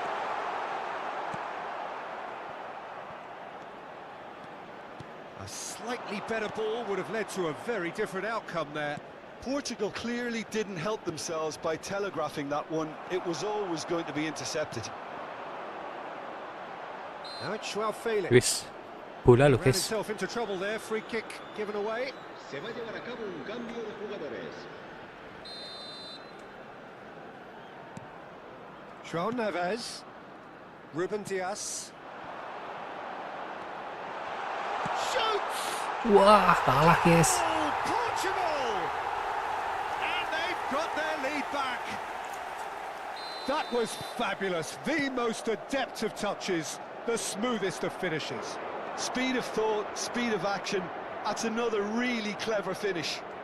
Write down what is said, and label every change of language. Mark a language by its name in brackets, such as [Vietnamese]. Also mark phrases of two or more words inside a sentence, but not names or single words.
[English] A slightly better ball would have led to a very different outcome there. Portugal clearly didn't help themselves by telegraphing that one. It was always going to be intercepted. Now it's Joao Felix. Luis. Pula, Ran Lucas. himself into trouble there, free kick given away. [Spanish] Se va a llevar a cabo un cambio de jugadores. [English] Joao Neves. Ruben Dias. Shoots! [Indonesian] Wah, kalah guys. [English] Oh, Portugal! And they've got their lead back. That was fabulous. The most adept of touches, the smoothest of finishes. Speed of thought, speed of action. That's another really clever finish.